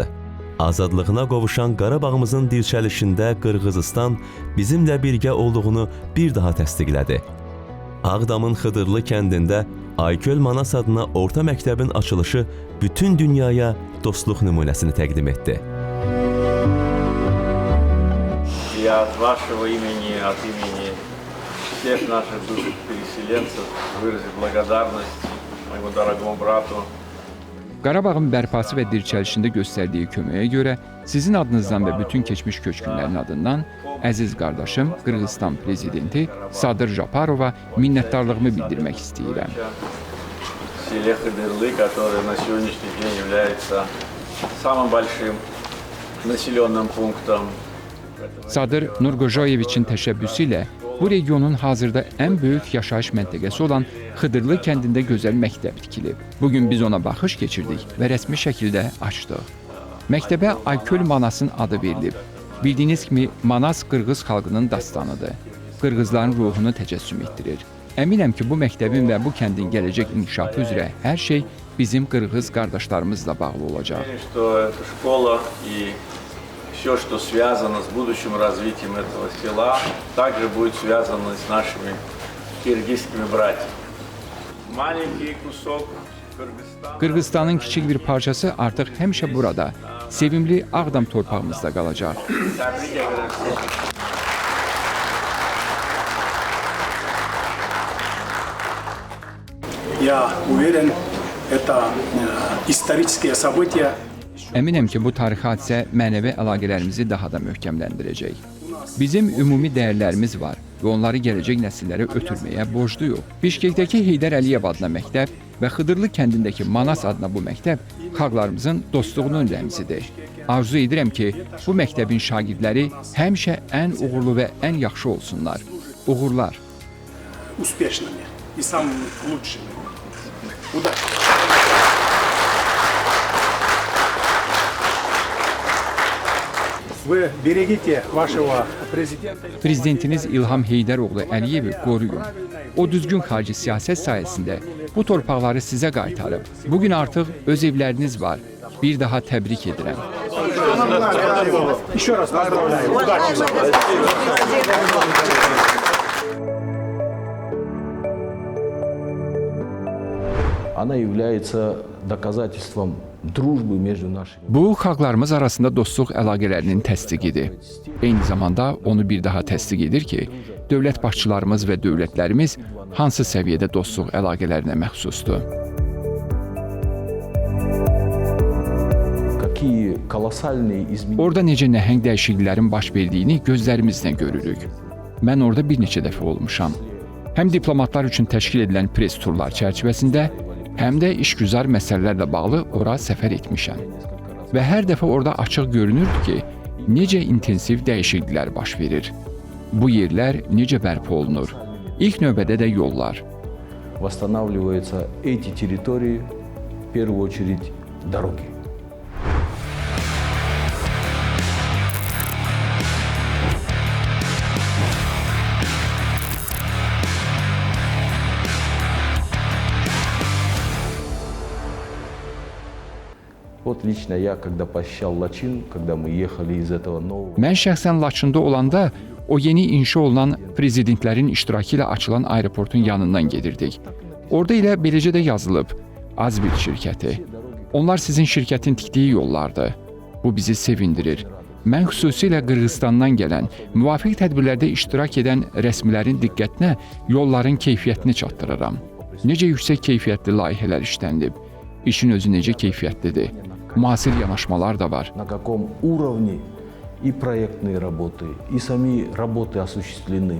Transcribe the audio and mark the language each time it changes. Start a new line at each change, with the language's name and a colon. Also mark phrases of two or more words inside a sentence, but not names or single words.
Azerbaijani: Azadlığına qovuşan Qarabağımızın dirçəlişində Qırğızistan bizimlə birgə olduğunu bir daha təsdiqlədi. Ağdamın Xıdırlı kəndində Ayköl Manas adına orta məktəbin açılışı bütün dünyaya dostluq nümunəsini təqdim etdi.
Russian: Я от вашего имени, от имени всех наших бывших переселенцев выразить благодарность моему дорогому брату.
Azerbaijani: Qarabağın bərpası və dirçəlişində göstərdiyi köməyə görə sizin adınızdan və bütün keçmiş köçkünlərin adından əziz qardaşım Qırğızstan prezidenti Sadır Japarova minnətdarlığımı bildirmək istəyirəm.
Russian: Селе Хыдырлы, который на сегодняшний день является самым большим населенным пунктом.
Azerbaijani: Sadır Nurqojayeviçin təşəbbüsü ilə bu regionun hazırda ən böyük yaşayış məntəqəsi olan Xıdırlı kəndində gözəl məktəb tikilib. Bugün biz ona baxış keçirdik və rəsmi şəkildə açdıq. Məktəbə Ayköl Manasın adı verilib. Bildiyiniz kimi Manas Qırğız xalqının dastanıdır. Qırğızların ruhunu təcəssüm etdirir. Əminəm ki, bu məktəbin və bu kəndin gələcək inkişafı üzrə hər şey bizim Qırğız qardaşlarımızla bağlı olacaq.
Russian: все, что связано с будущим развитием этого села, также будет связано с нашими киргизскими братьями. Маленький кусок Kırgızstan.
Azerbaijani: Qırğızstanın kiçik bir parçası artıq həmişə burada, sevimli Ağdam torpağımızda qalacaq.
Turkish: Tebrik ederim sizi.
Russian: Я уверен, это исторические события.
Azerbaijani: Əminəm ki, bu tarixi hadisə mənəvi əlaqələrimizi daha da möhkəmləndirəcək. Bizim ümumi dəyərlərimiz var və onları gələcək nəsillərə ötürməyə borcluyuq. Bişkekdəki Heydər Əliyev adına məktəb və Xıdırlı kəndindəki Manas adına bu məktəb xalqlarımızın dostluğunun rəmzidir. Arzu edirəm ki, bu məktəbin şagirdləri həmişə ən uğurlu və ən yaxşı olsunlar. Uğurlar.
Russian: Успешными и самыми лучшими. Удачи! Вы берегите вашего президента.
Azerbaijani: Prezidentiniz İlham Heydəroğlu Əliyevi qoruyun. O düzgün xarici siyasət sayəsində bu torpaqları sizə qaytarıb. Bugün artıq öz evləriniz var. Bir daha təbrik edirəm.
Russian: Еще раз поздравляю. Удачи! Она является доказательством дружбы между нашими.
Azerbaijani: Bu xalqlarımız arasında dostluq əlaqələrinin təsdiqidir. Eyni zamanda onu bir daha təsdiq edir ki, dövlət başçılarımız və dövlətlərimiz hansı səviyyədə dostluq əlaqələrinə məxsusdur.
Russian: Какие колоссальные изменения.
Azerbaijani: Orada necə nəhəng dəyişikliklərin baş verdiyini gözlərimizlə görürük. Mən orada bir neçə dəfə olmuşam. Həm diplomatlar üçün təşkil edilən press turlar çərçivəsində, həm də işgüzar məsələlərlə bağlı ora səfər etmişəm. Və hər dəfə orada açıq görünürdü ki, necə intensiv dəyişikliklər baş verir. Bu yerlər necə bərpa olunur? İlk növbədə də yollar.
Russian: Восстанавливаются эти территории, в первую очередь дороги. Вот лично я, когда посещал Лачин, когда мы ехали из этого нового...
Azerbaijani: Mən şəxsən Laçında olanda o yeni inşa olunan prezidentlərin iştirakı ilə açılan aeroportun yanından gedirdik. Orada elə beləcə də yazılıb, Azbil şirkəti. Onlar sizin şirkətin tikdiyi yollardır. Bu bizi sevindirir. Mən xüsusilə Qırğızstandan gələn, müvafiq tədbirlərdə iştirak edən rəsmilərin diqqətinə yolların keyfiyyətini çatdırıram. Necə yüksək keyfiyyətli layihələr işlənilib, işin özü necə keyfiyyətlidir. Müasir yanaşmalar da var.
Russian: На каком уровне и проектные работы, и сами работы осуществлены.